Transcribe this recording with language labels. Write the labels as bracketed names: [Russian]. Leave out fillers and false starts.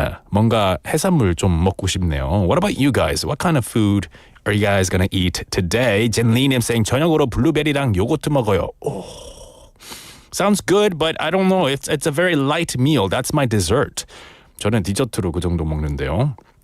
[Korean] 뭔가 해산물 좀 먹고 싶네요. [English] What about you guys? What kind of food are you guys gonna eat today? [Korean] 젠리님 saying 저녁으로 블루베리랑 요거트 먹어요. [English] Oh, sounds good, but I don't know. It's a very light meal. That's my dessert. [Korean] 저는 디저트로 그 정도 먹는데요.